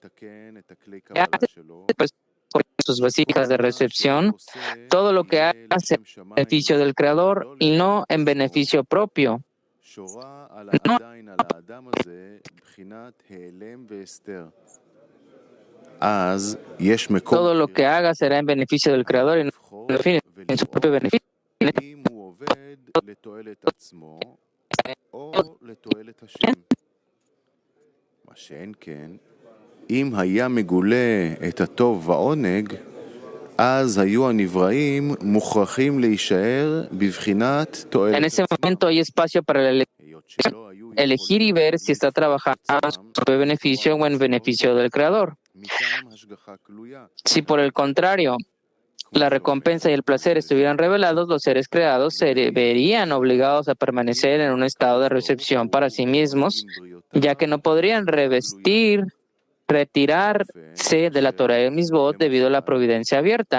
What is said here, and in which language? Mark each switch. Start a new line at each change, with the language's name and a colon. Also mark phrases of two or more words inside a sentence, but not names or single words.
Spanish: Pues, por sus vasijas de recepción, todo lo que hace en beneficio del Creador y no en beneficio propio. Todo lo que haga será en beneficio del Creador y no en su propio beneficio.
Hebrew: אם היה מגולה את הטוב והעונג, אז היו הנבראים מוכרחים להישאר בבחינת תועלת.
Spanish: En ese momento hay espacio para elegir y ver si está trabajando en su propio beneficio o en beneficio del Creador. Si por el contrario, la recompensa y el placer estuvieran revelados, los seres creados se verían obligados a permanecer en un estado de recepción para sí mismos, ya que no podrían retirarse de la Torah y Misbot debido a la providencia abierta.